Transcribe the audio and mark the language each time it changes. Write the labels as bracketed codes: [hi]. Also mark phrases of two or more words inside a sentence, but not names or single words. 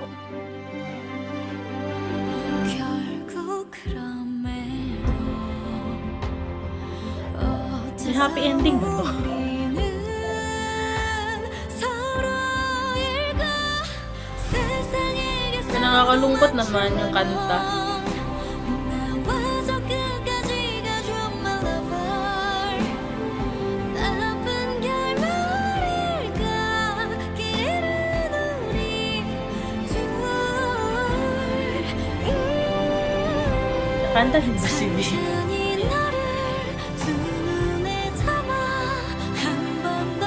[ko] 결국 그럼에도 [tl] May [en] happy ending [tl] ba to? [ko] 우리는 서로일까 세상에게서 [tl] Nakakalungkot naman yung kanta. [ko] 나와 저 끝까지 가줘 [en] my lover [ko] 나쁜 결말일까 길 잃은 우리 둘 [tl] Nakanta din ba si V? [ko] 천천히 너를 두 눈에 담아 한 번 더